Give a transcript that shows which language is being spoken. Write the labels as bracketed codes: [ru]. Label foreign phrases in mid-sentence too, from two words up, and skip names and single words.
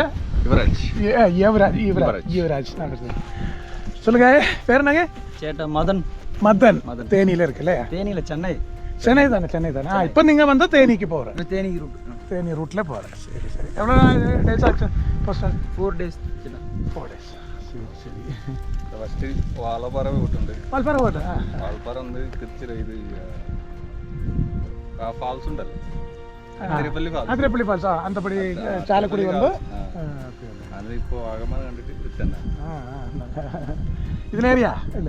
[ta] யுவராஜ். யுவராஜ். சொல்லுங்க, பேர் என்னங்க? [ml] ചേട്ടാ മദൻ. [ta] மதன். தேனியில இருக்குல்ல? [ml] തേനിയില്ല, ചെന്നൈ. [ta] சென்னை தானே. இப்போ நீங்க வந்து தேனிக்கு போறேன். [ml] തേനി റൂട്ട്. [ta] தேனி ரூட்ல போறேன். சரி சரி. எவ்வளோ டேஸ் ஆச்சு? ஃபர்ஸ்ட் [en] 4 days. 4 days. [ta] சரி. [ml] ഫസ്റ്റ് വാളപ്പാറ പോയിട്ടുണ്ട്. വാൽപ്പാറ പോട്ടെ. വാളപ്പാറ വന്ന് തിരിച്ച് ഇത് ഫാൾസ് ഉണ്ടല്ലോ, അതിരപ്പള്ളി ഫാൾസ്. അന്തപ്പടി ചാലക്കുടി വന്ന് അത് ഇപ്പൊ വാഗമൺ കണ്ടിട്ട് തിരിച്ചെന്നാ. ഇതിലേറിയാ? ഇല്ല